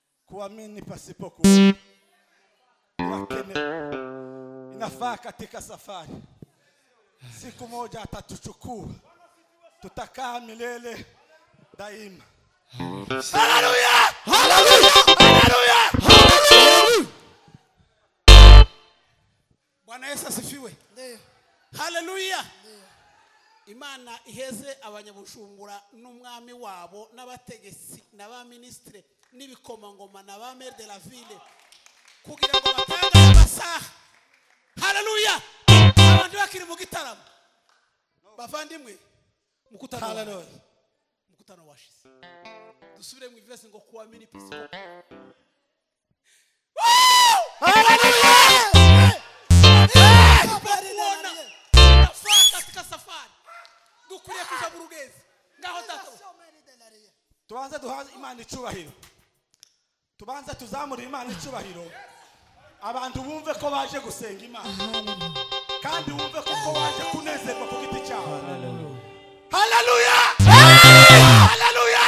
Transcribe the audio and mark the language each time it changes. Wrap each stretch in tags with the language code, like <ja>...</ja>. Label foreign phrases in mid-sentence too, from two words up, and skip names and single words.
<sw>kuamini pasipo kuona. Inafaa katika safari. Siku moja atatuchukua. Tutakaa milele daima. Haleluya! Haleluya! Haleluya! Bwana Yesu asifiwe. Haleluya.</sw> <rn>Imana iheze abanyabujumbura n'umwami wabo n'abategesi n'abaministre n'ibikomangoma n'abamere</rn> <fr>de la ville</fr> <rn>kugira ngo batange amasaha. Haleluya. Abantu bakiri mu gitaramo bavandimwe mukutano. Haleluya. Mukutano washize dusubire mu ivese ngo</rn> <sw>kuamini pisi.</sw> <rn>Haleluya.</rn> <sw>Katika safari</sw> <rn>dukuriye kuja mu rugezi ngaho tata. Tubanze duhaze Imana icubahiro. Tubanze tuzamura Imana icubahiro. Abantu bumve ko baje gusenga Imana. Kandi bumve ko baje kunezerwa ku giti cyabo. Haleluya! Haleluya!</rn>